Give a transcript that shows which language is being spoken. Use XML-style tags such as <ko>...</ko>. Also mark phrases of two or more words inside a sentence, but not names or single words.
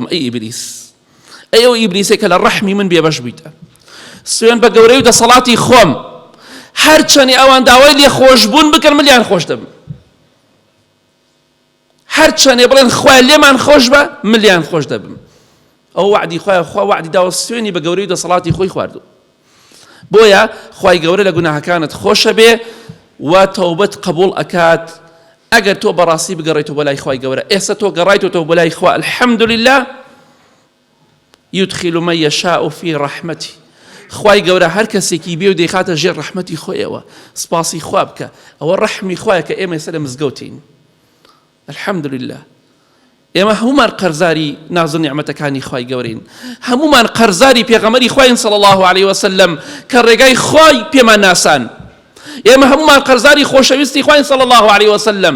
<ckb>ئەی ئیبلیس، ئەی ئەو ئیبلیسێک کە لە ڕەحمی من بێبەش بوویتە، سوێن بە گەورەی و دەسەڵاتی خۆم، هەرچەنی ئەوان داوای لێ خۆشبوون بکەن ملیان خۆش دەبم، هەرچەنێ بڵێن خوای لێمان خۆش بە ملیان خۆش دەبم. ئەو وعدی خوای، خوا وعدی داوە سوێنی بە گەورەی و دەسەڵاتی خۆی خواردووە. بۆیە خوای گەورە لە گوناهەکانت خۆشە بێ و تەوبەت قبول ئەکات. ئەگەر تۆ بەڕاستی بگەڕێیتەوە بەلای خوای گەورە، ئێستا تۆ گەڕایتەوە بەلای خوا، الحەمدولله،</ckb> <ar>يدخل من يشاء في رحمته،</ar> <ckb>خوای گەورە هەر کەسێکی بێ و دەیخاتە ژێر ڕەحمەتی خۆیەوە، سپاسی خوا بکە، ئەوە ڕەحمی خوایە کە ئێمە ئێستا لە مزگەوتین. الحەمدولله، ئێمە هەمومان قەرزاری ناز و نیعمەتەکانی خوای گەورەین، هەمومان قەرزاری پێغەمبەری خوایین</ckb> <ar>صلی الله عليه وسلم</ar> <ckb>کە ڕێگای خوای پێمان ناسان، ئێمە هەمومان قەرزاری خۆشەویستی خوایین</ckb> <ar>صلی الله عليه وسلم.</ar>